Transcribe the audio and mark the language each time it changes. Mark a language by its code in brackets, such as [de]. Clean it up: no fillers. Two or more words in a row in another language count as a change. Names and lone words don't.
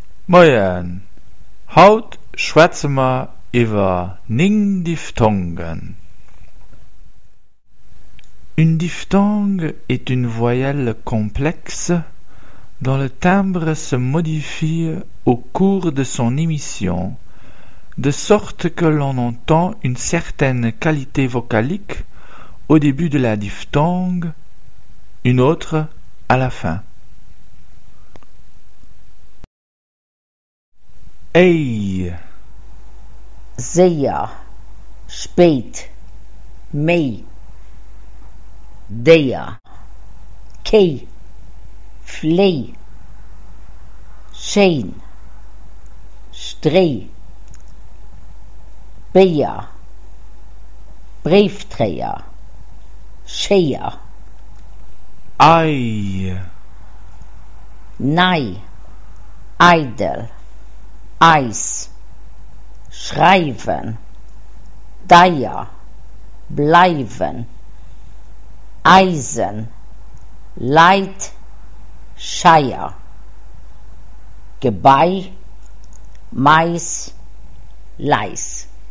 [lb] Moin, haut schwätze ma iwwer diphthongen. [fr] Une diphtongue est une voyelle complexe dont le timbre se modifie au cours de son émission, de sorte que l'on entend une certaine qualité vocalique au début de la diphtongue, une autre à la fin. [lb] Ei, sehr, spät, mei, der, kei, flei, schein, strei, beer, briefträger, scheier, ei, nei, eidel, Eis, schreiben, Deier, bleiben, Eisen, Leid, Scheier, Gebeih, Mais, Leis.